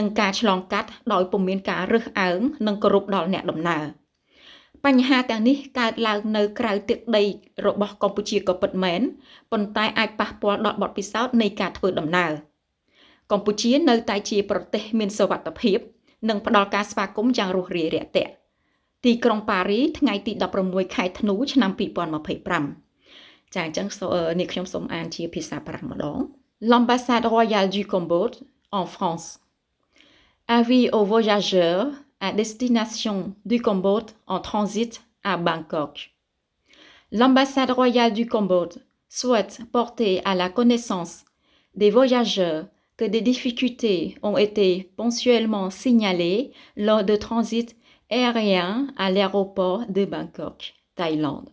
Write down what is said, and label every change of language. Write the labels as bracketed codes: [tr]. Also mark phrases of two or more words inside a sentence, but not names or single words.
[km] ការឆ្លងកាត់ដោយពុំមានការរើសអើងនិងគោរពដល់អ្នកដំណើរបញ្ហាទាំងនេះកើតឡើងនៅក្រៅទឹកដីរបស់កម្ពុជាក៏ពិតមែនប៉ុន្តែអាចប៉ះពាល់ដល់បទពិសោធន៍នៃការធ្វើដំណើរកម្ពុជានៅតែជាប្រទេសមានសុវត្ថិភាពនិងផ្ដល់ការស្វាគមន៍យ៉ាងរួសរាយរាក់ទាក់ទីក្រុងប៉ារីថ្ងៃទី16ខែធ្នូឆ្នាំ2025ចាអញ្ចឹងនេះខ្ញុំសូមអានជាភាសាបារាំងម្ដង [fr] L'ambassade royale du Cambodge en France. Avis aux voyageurs à destination du Cambodge en transit à Bangkok. L'ambassade royale du Cambodge souhaite porter à la connaissance des voyageurs que des difficultés ont été ponctuellement signalées lors de transit aérien à l'aéroport de Bangkok, Thaïlande.